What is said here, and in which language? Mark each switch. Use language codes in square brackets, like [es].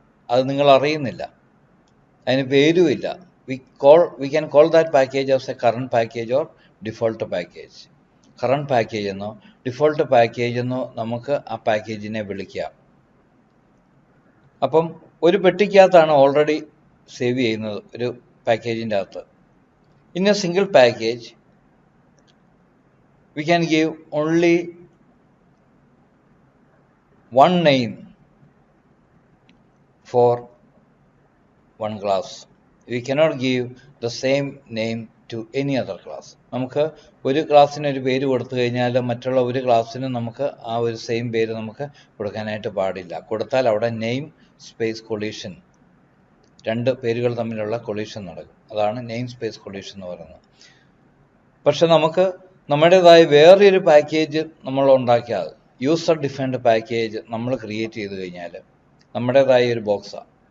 [ml] അത് നിങ്ങൾ അറിയുന്നില്ല, അതിന് പേരുമില്ല. [en] We can call that package as a current package or default package. [ml] Current package എന്നോ ഡിഫോൾട്ട് പാക്കേജ് എന്നോ നമുക്ക് ആ പാക്കേജിനെ വിളിക്കാം. അപ്പം ഒരു പെട്ടിക്കകത്താണ് ഓൾറെഡി സേവ് ചെയ്യുന്നത് ഒരു പാക്കേജിൻ്റെ അകത്ത്. [en] In a single package we can give only one name for one class. We cannot give the same name to any other class. [ml] നമുക്ക് ഒരു ക്ലാസ്സിന് ഒരു പേര് കൊടുത്തു കഴിഞ്ഞാൽ മറ്റുള്ള ഒരു ക്ലാസ്സിനും നമുക്ക് ആ ഒരു സെയിം പേര് നമുക്ക് കൊടുക്കാനായിട്ട് പാടില്ല. കൊടുത്താൽ അവിടെ നെയിം സ്പേസ് കൊളീഷൻ, രണ്ട് പേരുകൾ തമ്മിലുള്ള കൊളീഷൻ നടക്കും. അതാണ് നെയിം സ്പേസ് കൊളീഷൻ എന്ന് പറയുന്നത്. പക്ഷെ നമുക്ക് നമ്മുടേതായ വേറൊരു പാക്കേജ് നമ്മൾ ഉണ്ടാക്കിയാൽ, യൂസർ ഡിഫൈൻഡ് പാക്കേജ് നമ്മൾ ക്രിയേറ്റ് ചെയ്ത് കഴിഞ്ഞാൽ നമ്മുടേതായ ഒരു ബോക്സാണ്.